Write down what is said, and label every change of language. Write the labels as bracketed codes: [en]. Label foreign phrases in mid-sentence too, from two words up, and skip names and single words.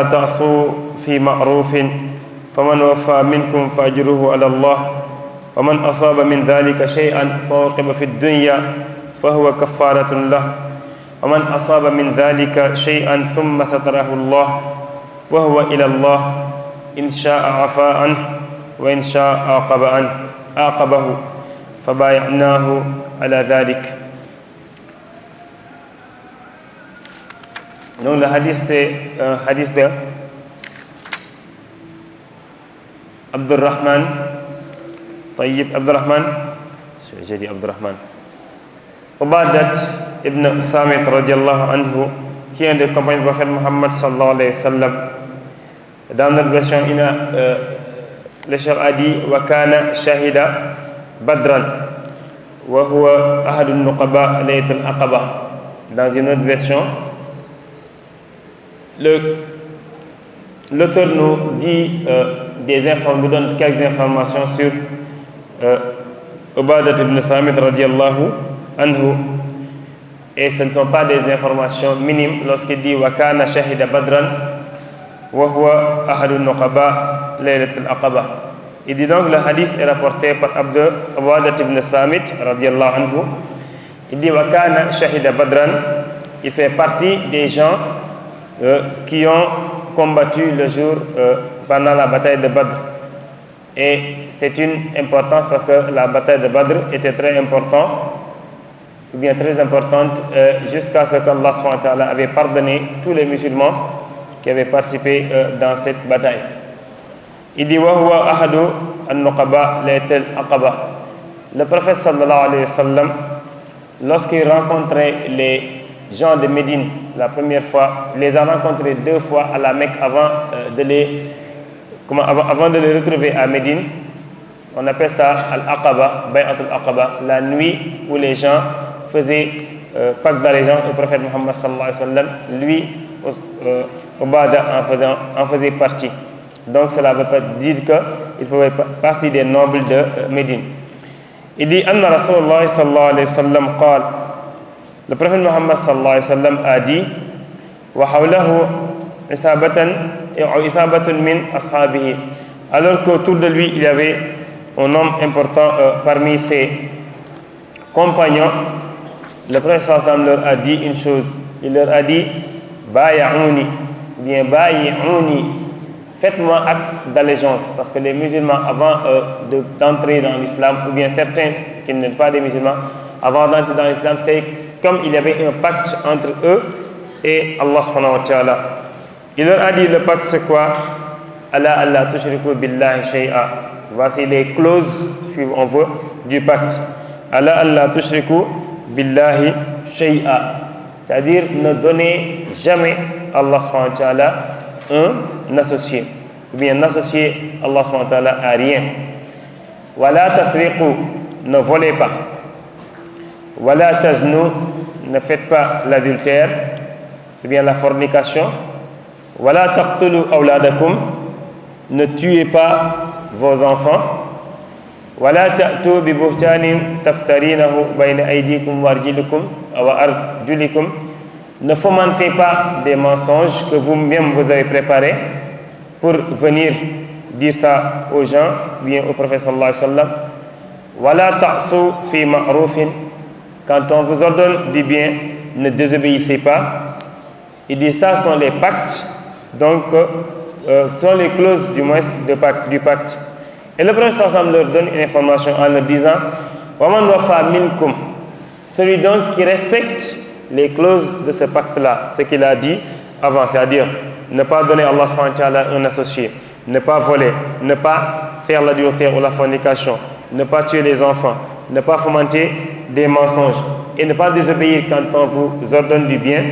[ar] تعصوا في معروف فمن وفى منكم فأجره على الله ومن أصاب من ذلك شيئا فعوقب في الدنيا فهو كفارة له ومن أصاب من ذلك شيئا ثم ستره الله فهو إلى الله إن شاء عفا عنه وإن شاء عاقبه فبايعناه على ذلك. [fr] Donc le hadith, c'est un hadith de Abdurrahman, j'ai dit Abdurrahman, Ubadat ibn Samit [ar] رضي الله عنه, [fr] qui est un des compagnons du prophète Muhammad [ar] صلى الله عليه وسلم. [fr] Dans notre version, le chef a dit [ar] وكان شهد بدرا وهو أحد النقباء ليلة العقبة. [fr] Dans une autre version, l'auteur nous dit nous donne quelques informations sur Ubadat ibn Samit [ar] رضي الله عنه, [fr] et ce ne sont pas des informations minimes lorsqu'il dit [ar] وكان شهد بدرا وهو أحدالنقباء ليلة العقبة. [fr] Il dit donc le hadith est rapporté par Ubadat ibn Samit [ar] رضي الله عنه. [fr] Il dit [ar] وكان شهد بدرا, [fr] il fait partie des gens qui ont combattu le jour pendant la bataille de Badr. Et c'est une importance parce que la bataille de Badr était très importante, ou bien très importante, jusqu'à ce qu'Allah [ar] سبحانه وتعالى [fr] avait pardonné tous les musulmans qui avaient participé dans cette bataille. Il dit [ar] وهو أحد النقباء ليلة العقبة. [fr] Le prophète [ar] صلى الله عليه وسلم, [fr] lorsqu'il rencontrait les gens de Médine la première fois, les a rencontrés deux fois à la Mecque avant de les retrouver à Médine. On appelle ça Al-Aqaba, Bay'at al-Aqaba, la nuit où les gens faisaient pacte d'allégeance au prophète Muhammad [ar] صلى الله عليه وسلم. [fr] Lui, Ubada en faisait partie. Donc cela veut pas dire qu'il faisait partie des nobles de Médine. Il dit [ar] أن رسول الله صلى الله عليه وسلم قال. [fr] Le prophète Muhammad [ar] صلى الله عليه وسلم [fr] a dit [ar] وحوله عصابة من أصحابه. [fr] Alors qu'autour de lui il y avait un homme important parmi ses compagnons, le prophète [ar] صلى الله عليه وسلم [fr] leur a dit une chose. Il leur a dit Baya'ouni, ou bien Bayi'ouni, faites-moi acte d'allégeance, parce que les musulmans, avant d'entrer dans l'islam, ou bien certains qui ne sont pas des musulmans, avant d'entrer dans l'islam, c'est comme il y avait un pacte entre eux et Allah [ar] سبحانه وتعالى. [fr] Il leur a dit, le pacte c'est quoi? [ar] الله الله تشركوا بالله شيئا. [fr] Voici les clauses suivantes du pacte. [ar] الله الله تشركوا بالله شيئا. [fr] C'est-à-dire ne donnez jamais à Allah [ar] سبحانه وتعالى [fr] un associé, ou bien n'associez Allah [ar] سبحانه وتعالى [fr] à rien. [ar] ولا تسرقوا, [fr] ne volez pas. [ar] ولا تزنوا, [fr] ne faites pas l'adultère, ou bien la fornication. [ar] ولا تقتلوا أولادكم, [fr] ne tuez pas vos enfants. [ar] ولا تأتوا ببهتان تفترونه بين أيديكم وأرجلكم, [fr] ne fomentez pas des mensonges que vous-même vous avez préparés pour venir dire ça aux gens, bien au prophète [ar] صلى الله عليه وسلم. ولا تعصوا في معروف, [fr] quand on vous ordonne du bien, ne désobéissez pas. Il dit ça sont les pactes, donc sont les clauses du moins du pacte. Et le prophète [ar] صلى الله عليه وسلم [fr] leur donne une information en leur disant [ar] ومن وفى منكم, [fr] celui donc qui respecte les clauses de ce pacte-là, ce qu'il a dit avant, c'est-à-dire ne pas donner à Allah [ar] سبحانه وتعالى [fr] un associé, ne pas voler, ne pas faire l'adultère ou la fornication, ne pas tuer les enfants, ne pas fomenter des mensonges et ne pas désobéir quand on vous ordonne du bien.